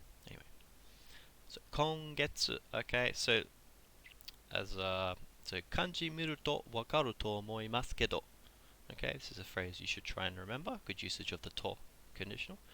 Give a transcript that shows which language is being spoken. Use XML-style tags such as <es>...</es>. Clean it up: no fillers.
<en>Anyway, so 今月. Okay, so so</en> <ja>漢字見るとわかると思いますけど.</ja> <en>Okay, this is a phrase you should try and remember. Good usage of the to conditional.</en>